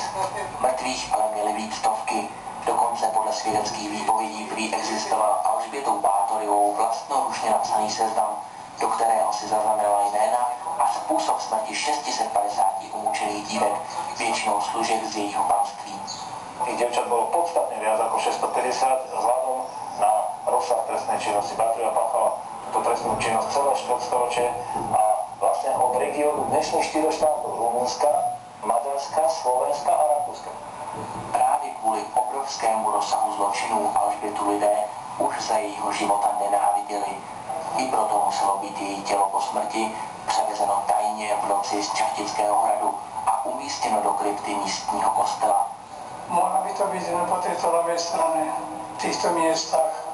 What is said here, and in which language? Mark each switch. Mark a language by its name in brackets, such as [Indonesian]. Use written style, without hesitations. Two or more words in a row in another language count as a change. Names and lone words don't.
[Czech] Mrtvých ale měly být stovky. Dokonce podle svědeckých výpovědí prý existoval Alžbětou Bátoryovou vlastnoručně napsaný seznam, do kterého si zaznamenala jména a způsob smrti 650 umučených dívek, většinou služeb z jejího panství. [Slovak] Tých dievčat bolo podstatne viac ako 650 vzhľadom na rozsah trestnej činnosti. Bátoryová páchala túto trestnú činnosť celé štvrtstoročie a vlastne od regiónu dnešných 4 štátov Rumunska, Maďarska, Slovenska a Rakúska. [Czech] Právě kvůli obrovskému rozsahu zločinů Alžbětu lidé už za jejího života nenáviděli. I proto muselo být její tělo po smrti převezeno tajně v noci z Čachtického hradu a umístěno do krypty místního kostela. [Slovak] Mohla by to byť len po tejto ľavej strane týchto miestach,